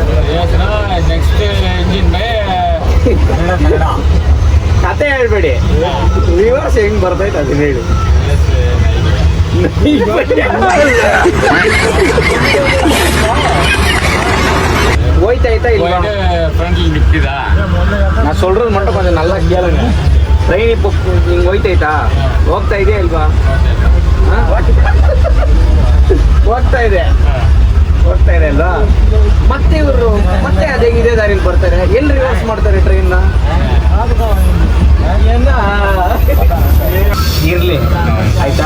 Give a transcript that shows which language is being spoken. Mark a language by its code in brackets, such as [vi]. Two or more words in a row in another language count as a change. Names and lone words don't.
[kn] ನೆಕ್ಸ್ಟ್ ಇಂಜಿನ್ ಕತೆ ಹೇಳ್ಬೇಡಿ, ರಿವರ್ಸ್ ಹೆಂಗ್ ಬರ್ತೈತೆ ಅದನ್ನ ಹೇಳಿ. ಹೋಯ್ತಾಯ್ತಾ ಇಲ್ಲ? [ta] நான் சொல்றது மட்டும் கொஞ்சம் நல்லா கேளுங்க. ட்ரெயின் இப்போ நீங்க [kn] ಹೋಯ್ತಾಯ್ತಾ? ಹೋಗ್ತಾ ಇದೆಯಾ ಇಲ್ವಾ? ಹೋಗ್ತಾ ಇದೆ ಅಲ್ವಾ? ಮತ್ತೆ ಇವರು ಮತ್ತೆ ಅದೇ ಇದೇ ದಾರಿಯಲ್ಲಿ ಬರ್ತಾರೆ. ಎಲ್ಲಿ ರಿವರ್ಸ್ ಮಾಡ್ತಾರೆ ಟ್ರೈನ್ನ? ಇರ್ಲಿ ಆಯ್ತಾ.